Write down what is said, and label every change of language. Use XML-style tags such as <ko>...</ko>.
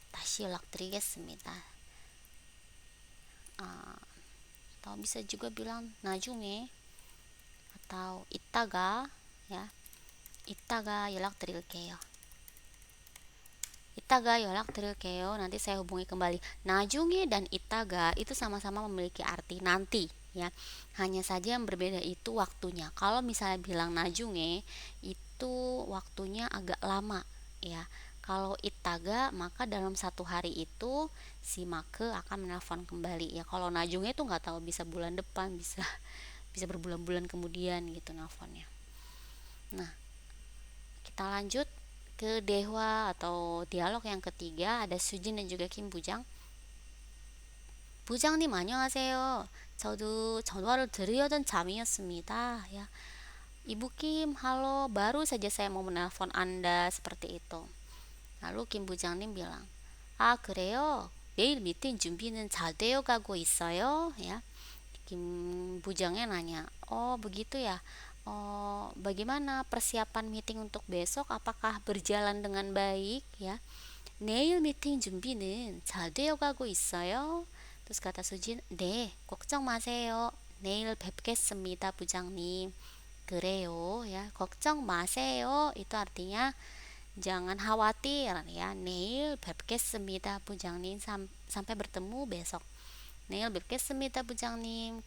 <ko>다시 연락드리겠습니다.</ko> <id>Atau bisa juga bilang 나중에 atau 이따가, ya.</id> <ko>이따가 연락드릴게요.</ko> <id>Nanti saya hubungi kembali. 나중에 dan 이따가 itu sama-sama memiliki arti nanti, ya. Hanya saja yang berbeda itu waktunya. Kalau misalnya bilang 나중에 itu waktunya agak lama, ya. Kalau 이따가 maka dalam satu hari itu si Make akan menelpon kembali, ya. Kalau 나중에 itu nggak tahu, bisa bulan depan, bisa berbulan-bulan kemudian gitu nelfonnya. Nah, kita lanjut ke 대화 atau dialog yang ketiga. Ada Sujin dan juga Kim Bujang.</id> <ko>부장님 안녕하세요. 저도 전화를 드리려던 잠이었습니다.</ko> <id>Ya. Ibu Kim, halo, baru saja saya mau menelpon Anda, seperti itu. Lalu Kim Bujang님 bilang, 그래요?</id> <ko>내일 미팅 준비는 잘 되어 가고 있어요? Ya.</ko> <id>Kim Bujangnya nanya, begitu ya. bagaimana persiapan meeting untuk besok, apakah berjalan dengan baik ya.</id> <ko>내일 미팅 준비는 잘 되어가고 있어요.</ko> <id>Terus kata Sujin,</id> <ko>네, 걱정 마세요. 내일 뵙겠습니다, 부장님. 그래요, ya. 걱정 마세요</ko> <id>itu artinya jangan khawatir ya.</id> <ko>내일 뵙겠습니다, 부장님.</ko> <id>Sampai bertemu besok.</id> <ko>내일 뵙겠습니다, 부장님.</ko>